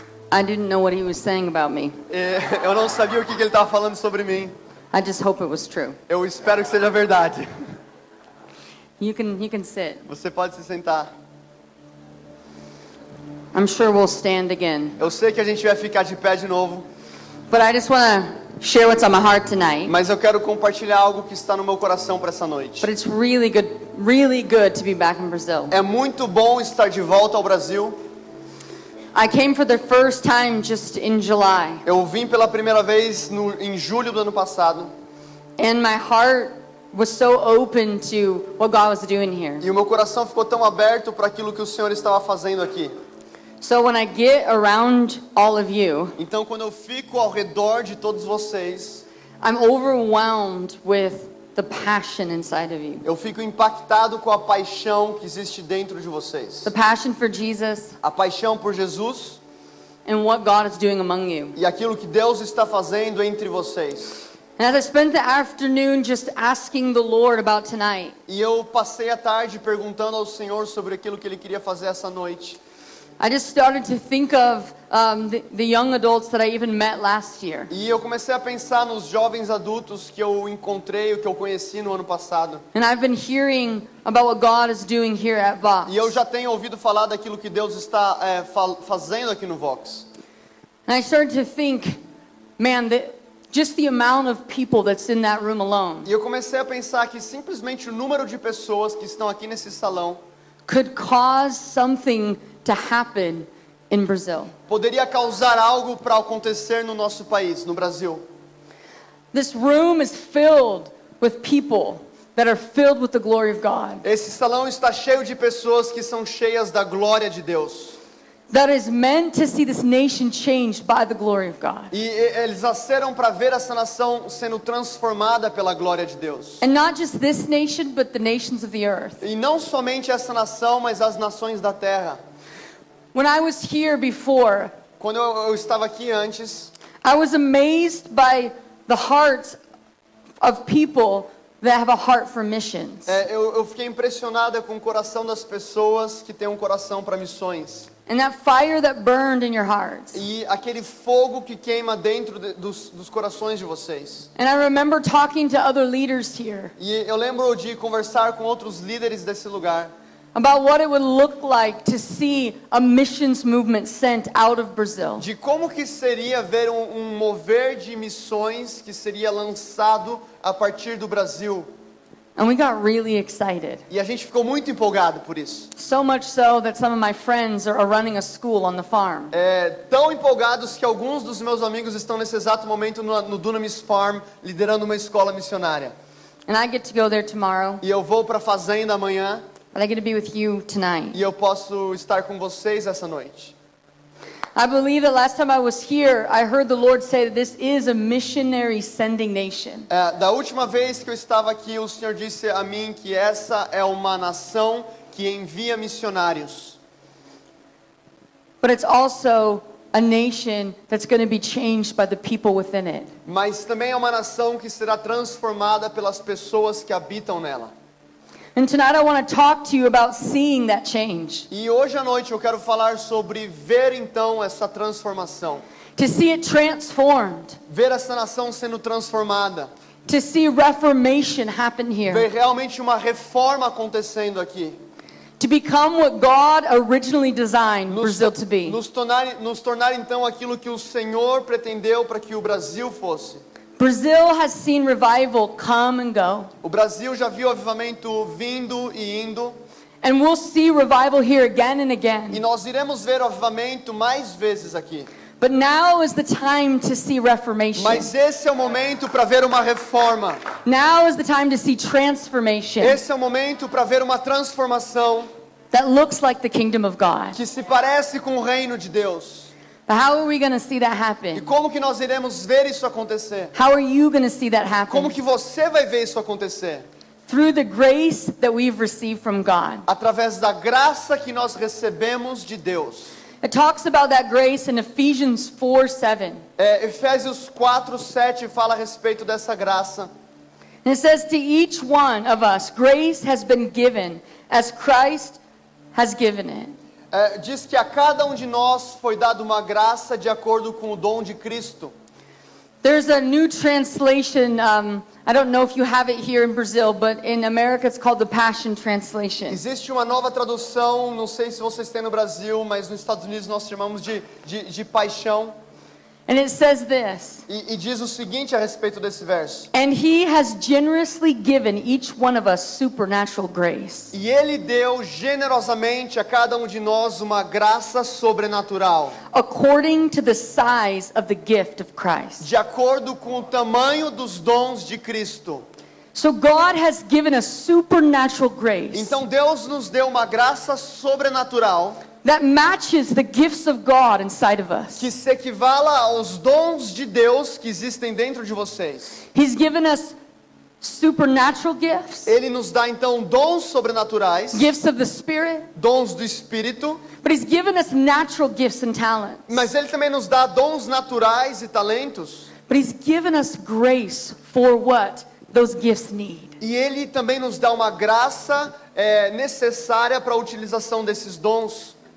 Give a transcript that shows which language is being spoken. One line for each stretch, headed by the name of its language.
English: I didn't know what he was saying about me.
Portuguese: Eu não sabia o que ele estava falando sobre mim.
English: I just hope it was true.
Portuguese: Eu espero que seja verdade.
English: You can sit.
Portuguese: Você pode se sentar.
English: I'm sure we'll stand again.
Portuguese: Eu sei que a gente vai ficar de pé de novo.
English: But I just want to share what's on my heart tonight.
Portuguese: Mas eu quero compartilhar algo que está no meu coração para essa noite.
English: But it's really good to be back in Brazil.
Portuguese: É muito bom estar de volta ao Brasil.
English: I came for the first time just in July.
Portuguese: Eu vim pela primeira vez em julho do ano passado.
English: And my heart was so open to what God was doing here.
Portuguese: E o meu coração ficou tão aberto para aquilo que o Senhor estava fazendo aqui.
English: So when I get around all of you,
Portuguese: então quando eu fico ao redor de todos vocês,
English: I'm overwhelmed with the passion inside of you.
Portuguese: Eu fico impactado com a paixão que existe dentro de vocês.
English: The passion for Jesus.
Portuguese: A paixão por Jesus.
English: And what God is doing among you.
Portuguese: E aquilo que Deus está fazendo entre vocês.
English: And as I spent the afternoon just asking the Lord about tonight.
Portuguese: E eu passei a tarde perguntando ao Senhor sobre aquilo que Ele queria fazer essa noite.
English: I just started to think of the young adults that I even met last year.
Portuguese: E eu comecei a pensar nos jovens adultos que eu encontrei, que eu conheci no ano passado.
English: And I've been hearing about what God is doing here at Vox.
Portuguese: E eu já tenho ouvido falar daquilo que Deus está fazendo aqui no Vox.
English: And I started to think, man, just the amount of people that's in that room alone.
Portuguese: E eu comecei a pensar que simplesmente o número de pessoas que estão aqui nesse salão
English: could cause something to happen in Brazil.
Portuguese: Poderia causar algo para acontecer no nosso país, no Brasil.
English: This room is filled with people that are filled with the glory of God.
Portuguese: Esse salão está cheio de pessoas que são cheias da glória de Deus.
English: that is meant to see this nation changed by the glory of God.
Portuguese: E eles nasceram para ver essa nação sendo transformada pela glória de Deus.
English: And not just this nation, but the nations of the earth.
Portuguese: E não somente essa nação, mas as nações da terra.
English: When I was here before,
Portuguese: Quando eu estava aqui antes,
English: I was amazed by the hearts of people that have a heart for missions.
Portuguese: eu fiquei impressionada com o coração das pessoas que têm um coração para missões.
English: And that fire that burned in your hearts.
Portuguese: E aquele fogo que queima dentro dos corações de vocês.
English: And I remember talking to other leaders here
Portuguese: E eu lembro de conversar com outros líderes desse lugar.
English: about what it would look like to see a missions movement sent out of Brazil.
Portuguese: De como que seria ver um mover de missões que seria lançado a partir do Brasil.
English: And we got really excited.
Portuguese: E a gente ficou muito empolgado por isso.
English: So much so that some of my friends are running a school on the farm.
Portuguese: Tão empolgados que alguns dos meus amigos estão nesse exato momento no Dunamis Farm, liderando uma escola missionária.
English: And I get to go there tomorrow,
Portuguese: E eu vou para a fazenda amanhã,
English: but I get to be with you tonight.
Portuguese: e eu posso estar com vocês essa noite.
English: I believe that last time I was here, I heard the Lord say that this is a missionary sending nation.
Portuguese: Da última vez que eu estava aqui, o Senhor disse a mim que essa é uma nação que envia missionários.
English: But it's also a nation that's going to be changed by the people within it.
Portuguese: Mas também é uma nação que será transformada pelas pessoas que habitam nela.
English: And tonight I want to talk to you about seeing that change.
Portuguese: E hoje à noite eu quero falar sobre ver então essa transformação.
English: To see it transformed.
Portuguese: Ver essa nação sendo transformada.
English: To see reformation happen
Portuguese: Ver
English: here.
Portuguese: realmente uma reforma acontecendo aqui.
English: To become what God originally designed Brazil to be.
Portuguese: Nos tornar então aquilo que o Senhor pretendeu para que o Brasil fosse.
English: Brazil has seen revival come and go.
Portuguese: O Brasil já viu avivamento vindo e indo.
English: And we'll see revival here again and
Portuguese: E
English: again.
Portuguese: nós iremos ver o avivamento mais vezes aqui.
English: But now is the time to see reformation.
Portuguese: Mas esse é o momento para ver uma reforma.
English: Now is the time to see transformation
Portuguese: Esse é o momento para ver uma transformação
English: that looks like the kingdom of God.
Portuguese: que se parece com o reino de Deus.
English: But how are we going to see that
Portuguese: E
English: happen?
Portuguese: como que nós iremos ver isso acontecer?
English: How are you going to see that
Portuguese: Como
English: happen?
Portuguese: que você vai ver isso acontecer?
English: Through the grace that we've received from God.
Portuguese: Através da graça que nós recebemos de Deus.
English: It talks about that grace in Ephesians 4:7.
Portuguese: Efésios 4:7 fala a respeito dessa graça.
English: And it says, to each one of us, grace has been given as Christ has given it.
Portuguese: Diz que a cada um de nós foi dada uma graça de acordo com o dom de Cristo.
English: There's a new translation, I don't know if you have it here in Brazil, but in America it's called the Passion Translation.
Portuguese: Existe uma nova tradução, não sei se vocês têm no Brasil, mas nos Estados Unidos nós chamamos de paixão.
English: And it says this,
Portuguese: E diz o seguinte a respeito desse verso.
English: and he has generously given each one of us supernatural grace.
Portuguese: E Ele deu generosamente a cada um de nós uma graça sobrenatural,
English: According to the size of the gift of Christ.
Portuguese: de acordo com o tamanho dos dons de Cristo.
English: So God has given us supernatural grace
Portuguese: Então Deus nos deu uma graça sobrenatural
English: that matches the gifts of God inside of us.
Portuguese: que se equivala aos dons de Deus que existem dentro de vocês.
English: He's given us supernatural gifts,
Portuguese: Ele nos dá então dons sobrenaturais,
English: gifts of the Spirit,
Portuguese: dons do Espírito,
English: but He's given us natural gifts and talents.
Portuguese: mas Ele também nos dá dons naturais e talentos.
English: But He's given us grace for what those gifts need.
Portuguese: E Ele também nos dá uma graça necessária para a utilização desses dons.